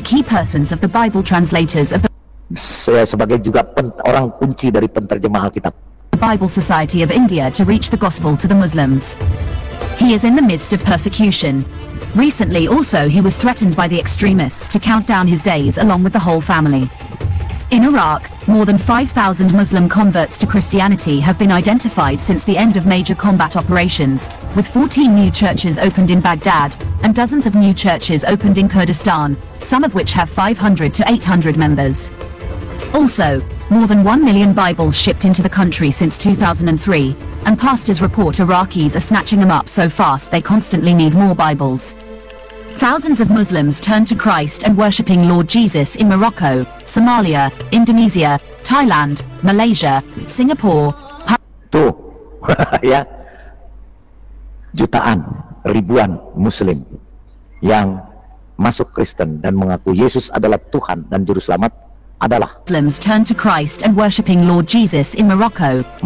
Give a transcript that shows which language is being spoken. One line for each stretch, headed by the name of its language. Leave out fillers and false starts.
English: the key persons of the Bible translators of the
Indonesian: Sebagai juga orang kunci dari penterjemah Alkitab.
English: Bible Society of India to reach the gospel to the Muslims. He is in the midst of persecution. Recently also he was threatened by the extremists to count down his days along with the whole family. In Iraq, more than 5,000 Muslim converts to Christianity have been identified since the end of major combat operations, with 14 new churches opened in Baghdad, and dozens of new churches opened in Kurdistan, some of which have 500 to 800 members. Also, more than 1 million Bibles shipped into the country since 2003, and pastors report Iraqis are snatching them up so fast they constantly need more Bibles. Thousands of Muslims turned to Christ and worshipping Lord Jesus in Morocco, Somalia, Indonesia, Thailand, Malaysia, Singapore.
Indonesian: Tuh, ya, jutaan, ribuan Muslim yang masuk Kristen dan mengaku Yesus adalah Tuhan dan Juru Selamat adalah
English: Muslims turned to Christ and worshipping Lord Jesus in Morocco,